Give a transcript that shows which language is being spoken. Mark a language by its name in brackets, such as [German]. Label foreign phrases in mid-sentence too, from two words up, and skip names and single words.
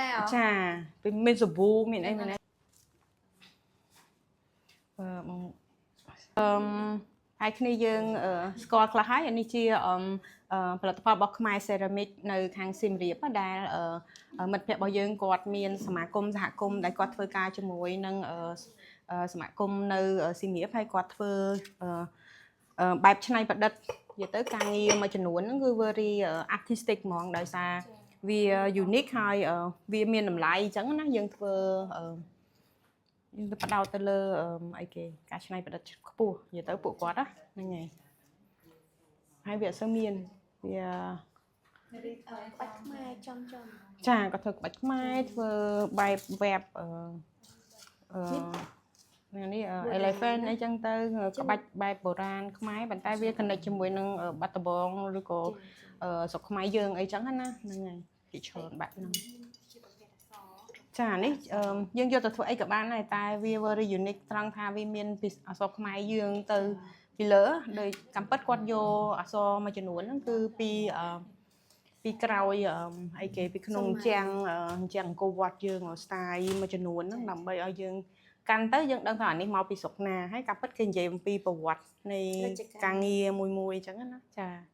[Khmer] ចាពីមានសាប៊ូមានអីមានអីបងហើយគ្នាយើងស្គាល់ខ្លះហើយអានេះជាផលិតផលរបស់ខ្មែរ ceramic នៅខាងសៀម រាបដែលមិត្តភ័ក្តិរបស់យើងគាត់មានសមាគមសហគមន៍ដែលគាត់ធ្វើការជាមួយនឹងសមាគមនៅសៀមរាបហើយគាត់ធ្វើបែបច្នៃប្រឌិតនិយាយទៅការងារមួយចំនួនហ្នឹងគឺ [English] very artistic [Khmer] ហ្មងដោយសារវា unique ហើយវាមានតម្លៃអញ្ចឹងណាយើងធ្វើយើងទៅបដោតទៅលើអីគេការច្នៃប្រឌិតខ្ពស់និយាយទៅពួកគាត់ហ្នឹងហើយហើយវាអត់សូវមានវា ក្បាច់ខ្មែរចំ ចាគាត់ធ្វើក្បាច់ខ្មែរធ្វើបែប web នេះ elephant អីចឹងទៅក្បាច់បែបបុរាណខ្មែរប៉ុន្តែវា connect ជាមួយនឹងបាត់ដំបងឬក៏ស្រុកខ្មែរ យើងអីចឹងណាហ្នឹងហើយពីច្រើនបែបហ្នឹងចានេះយើងយកទៅធ្វើអីក៏បានដែរតែវា [English] very unique [Khmer] ត្រង់ថាវាមានពីអក្សរខ្មែរយើងទៅពីលើដោយកំពិតគាត់យកអក្សរមួយចំនួនហ្នឹងគឺពីក្រោយអីគេពីក្នុងជាងអង្គរវត្តយើង style មួយចំនួនហ្នឹងដើម្បីឲ្យយើងកាន់ទៅយើងដឹងថាអានេះមកពីស្រុកណាហើយការពិតគេនិយាយអំពីប្រវត្តិនៃការងារមួយអញ្ចឹងណាចា